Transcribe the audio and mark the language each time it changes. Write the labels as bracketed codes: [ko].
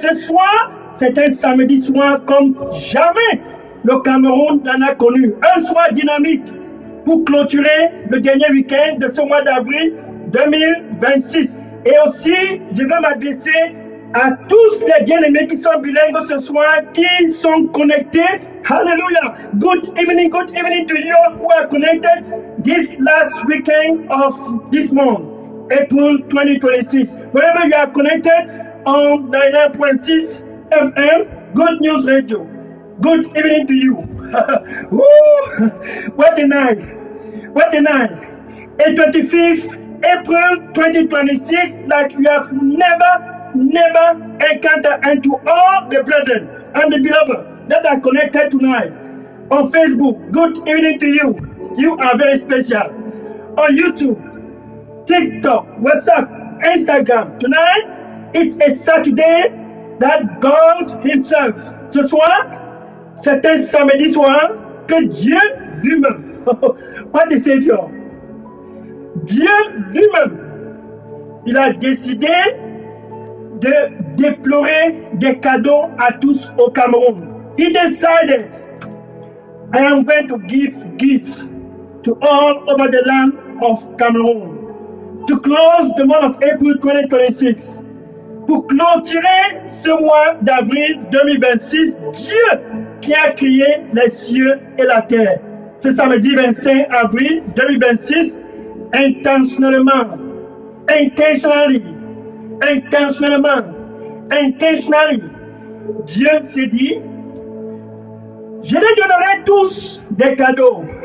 [fr] Ce soir, c'est un samedi soir comme jamais le Cameroun n'en a connu. Un soir dynamique pour clôturer le dernier week-end de ce mois d'avril 2026. Et aussi, je vais m'adresser à tous les bien-aimés qui sont bilingues ce soir, qui sont connectés. Hallelujah. [en] Good evening to you who are connected this last weekend of this month, April 2026. Wherever you are connected on 99.6 FM, Good News Radio. Good evening to you. What a night. And 25th April 2026, like we have never encountered, and to all the brethren and the beloved that are connected tonight on Facebook. Good evening to you. You are very special. On YouTube, TikTok, WhatsApp, Instagram. Tonight, it's a Saturday that God Himself. [fr] Ce soir, c'est un samedi soir que Dieu lui-même, [en] what a Savior, [fr] Dieu lui-même, il a décidé de déplorer des cadeaux à tous au Cameroun. [en] He decided, I am going to give gifts to all over the land of Cameroon. To close the month of April 2026, [fr] pour clôturer ce mois d'avril 2026, Dieu qui a créé les cieux et la terre. Ce samedi 25 avril 2026, intentionally, Dieu s'est dit, je les donnerai tous des cadeaux.